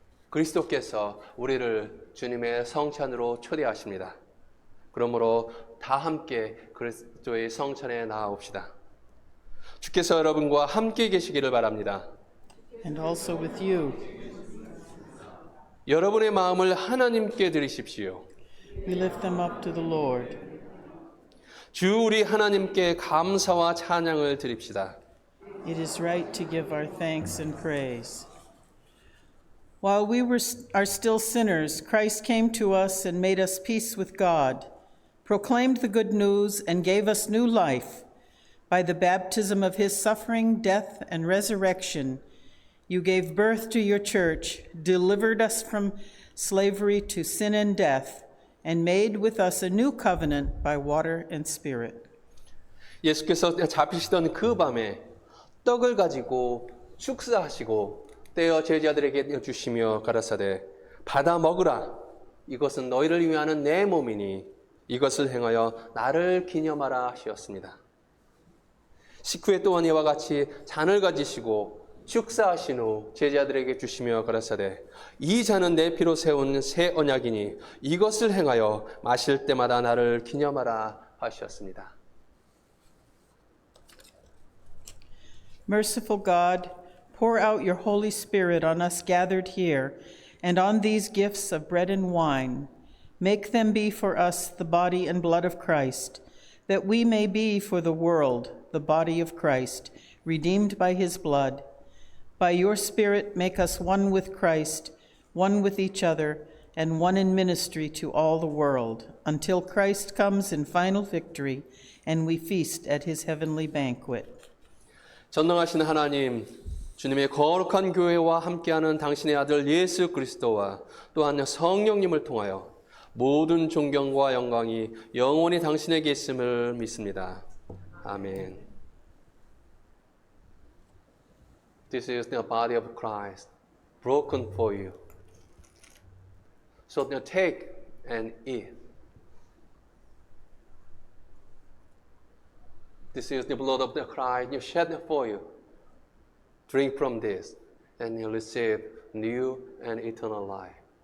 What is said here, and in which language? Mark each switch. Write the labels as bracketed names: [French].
[Korean] 그리스도께서 우리를 주님의 성찬으로 초대하십니다. 그러므로 다 함께 그리스도의 성찬에 나아옵시다. 주께서 여러분과 함께 계시기를 바랍니다. [English] And also with you. [Korean] 여러분의 마음을 하나님께 드리십시오. [English] We lift them up to the Lord. [Korean] 주 우리 하나님께 감사와 찬양을 드립시다. [English] It is right to give our thanks and praise. While we are still sinners, Christ came to us and made us peace with God, proclaimed the good news, and gave us new life. By the baptism of his suffering, death, and resurrection, you gave birth to your church, delivered us from slavery to sin and death, and made with us a new covenant by water and spirit. [Korean] 예수께서 잡히시던 그 밤에 떡을 가지고 축사하시고 떼어 제자들에게 주시며 가라사대 받아 먹으라. 이것은 너희를 위하는 내 몸이니 이것을 행하여 나를 기념하라 하시었습니다. 식후에 또한 이와 같이 잔을 가지시고 축사하신 후 제자들에게 주시며 가라사대 이 잔은 내 피로 세운 새 언약이니 이것을 행하여 마실 때마다 나를 기념하라 하셨습니다. [English] Merciful God, pour out your Holy Spirit on us gathered here and on these gifts of bread and wine. Make them be for us the body and blood of Christ, that we may be for the world the body of Christ, redeemed by his blood. By your Spirit, make us one with Christ, one with each other, and one in ministry to all the world, until Christ comes in final victory and we feast at his heavenly banquet. [Korean] 전능하신 하나님, 주님의 거룩한 교회와 함께하는 당신의 아들 예수 그리스도와 또한 성령님을 통하여 모든 존경과 영광이 영원히 당신에게 있음을 믿습니다. 아멘. [English] This is the body of Christ, broken for you. So now take and eat. This is the blood of the Christ you shed for you. Drink from this, and you'll receive new and eternal life.